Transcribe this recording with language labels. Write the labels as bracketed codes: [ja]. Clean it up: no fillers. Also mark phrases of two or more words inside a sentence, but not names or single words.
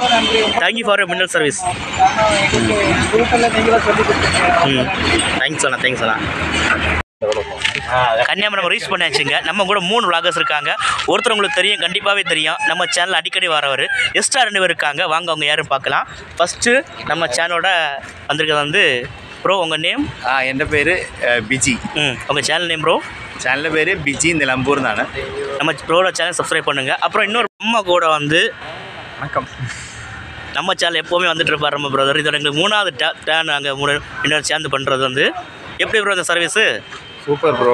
[en] Thank you for mineral service. [ta] தேங்க்ஸ் அண்ணா, தேங்க்ஸ் அண்ணா. கன்னியாகுமரி நம்ம ரீச் பண்ணியாச்சுங்க. நம்ம கூட 3 vloggers இருக்காங்க. ஒருத்தர் உங்களுக்கு தெரியும், கண்டிப்பாகவே தெரியும், நம்ம சேனல் அடிக்கடி வரவர். எக்ஸ்ட்ரா 2 பேர் இருக்காங்க. வாங்க அவங்க யாரும் பார்க்கலாம். ஃபஸ்ட்டு நம்ம சேனலோட வந்திருக்கிறது வந்து ப்ரோ, உங்கள் நேம்? [ml] എൻ്റെ പേര് ബിജി. [ta] உங்கள் [en] channel name [ta] ப்ரோ? சேனல் பேர் பிஜி நிலம்பூர் தானே. நம்ம ப்ரோட [en] channel subscribe [ta] பண்ணுங்கள். அப்புறம் இன்னொரு அம்மா கூட வந்து வணக்கம். நம்ம சேனல் எப்போவுமே வந்துட்டு இருப்பார் நம்ம பிரதர். இதோட எங்களுக்கு 3வது டேன் நாங்கள் இன்னொரு சேர்ந்து பண்ணுறது வந்து. எப்படி ப்ரோ இந்த சர்வீஸு? [en] super bro.